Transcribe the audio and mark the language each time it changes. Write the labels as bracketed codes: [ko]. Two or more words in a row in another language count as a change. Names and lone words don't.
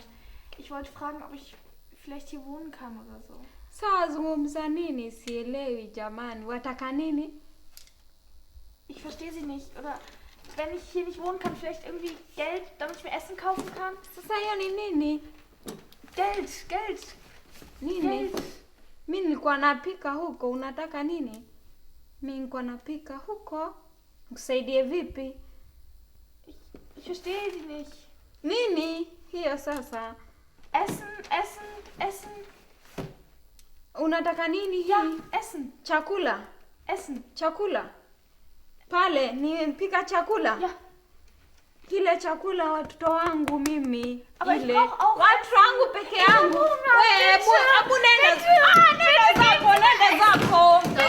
[de] Ich wollte fragen, ob ich vielleicht hier wohnen kann oder so. [sw] Sawa, zungumza nini? Sielewi jamani, wataka nini? [de] Ich verstehe Sie nicht. Oder wenn ich hier nicht wohnen kann, vielleicht irgendwie Geld, damit ich mir Essen kaufen kann? [sw] Sasa hiyo ni nini? [de] Geld. [sw] Nini? [de] Geld. [sw] Mimi nilikuwa napika huko, unataka nini? Mimi nilikuwa napika huko. Nikusaidie vipi? [de] Ich verstehe Sie nicht. [sw] Nini? Hiyo sasa. [de] Essen. [sw] Unataka nini hii? [de] Ja, Essen. [sw] Chakula. [de] Essen. [sw] Chakula. Pale nimpika chakula. [de] Ja. [sw] Kile chakula watoto wangu mimi. [de] Aber [sw] ile. [de] Ich brauch auch [sw] watoto wangu peke yangu. Wewe, hebu nenda zako.